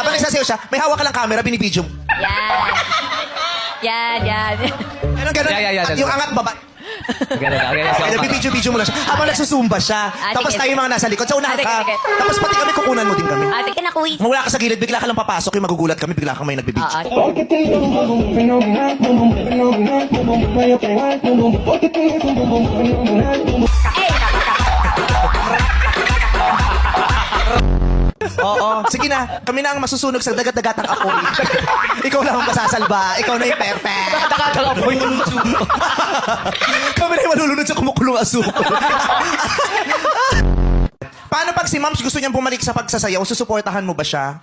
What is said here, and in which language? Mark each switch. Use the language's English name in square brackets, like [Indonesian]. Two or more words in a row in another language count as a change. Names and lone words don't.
[Filipino] Habang nagsasayaw siya, may hawak ka lang camera, binibidyo mo. Yan. Ganun. Yeah. Yung angat baba. Kaya bibidyo-bidyo mo lang siya. Habang nagsusumba siya. Tapos sige. tayo yung mga nasa likod. Sa unahan Sige. ka. Tapos pati kami, kukunan mo din kami. Ate, kinakuwi. Mula ka sa gilid, bigla ka lang papasok, yung magugulat kami, bigla kang may nagbibidyo. [Spanish] Porque tengo un boom fenomenal, boom boom fenomenal, boom boom vaya a pegar, boom boom. Porque tengo un boom fenomenal, boom boom. [Filipino] Oo. Sige na, kami na ang masusunog sa dagat-dagatang apoy. Ikaw na ang masasalba. Ikaw na yung perfect. Dagatang apoy. Kami na yung malulunod sa kumukulong asukal. Paano pag si Mams gusto niyang bumalik sa pagsasayaw, susuportahan mo ba siya?